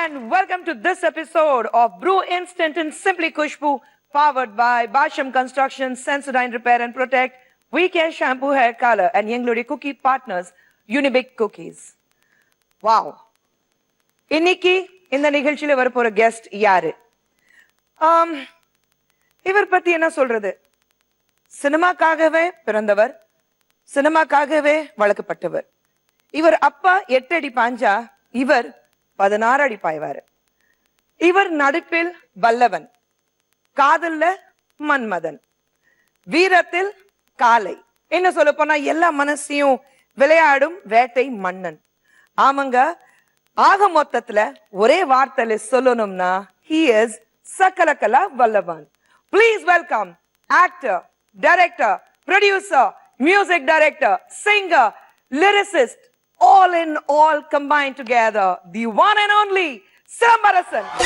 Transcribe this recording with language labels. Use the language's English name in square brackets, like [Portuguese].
[English] welcome to this episode of Brew Instant and Simply Kushbu, powered by Basham Construction, Sensodyne Repair and Protect, We Shampoo Hair Color, and Yenglodi Cookie Partners, Unibic Cookies. Wow! [Tamil] இன்னைக்கு இந்த நிகழ்ச்சியில வரப்போற guest யாரு? இவர் பத்தி என்ன சொல்றது? சினிமாக்காகவே பிறந்தவர், சினிமாக்காகவே வளர்க்கப்பட்டவர். இவர் அப்பா 8 அடி பாஞ்சா இவர் 16 அடி பாய்வாரு. இவர் நடிப்பில் வல்லவன், காதல்ல மன்மதன், வீரத்தில் காளை, என்ன சொல்ல போனா எல்லா மனசையும் விளையாடும் வேட்டை மன்னன். ஆமாங்க, ஆக மொத்தத்துல ஒரே வார்த்தையில சொல்லணும்னா [English] he is [Tamil] Sakalakala Vallavan. [English] Please welcome actor, director, producer, music director, singer, lyricist, all in all combined together, the one and only Sambarasan.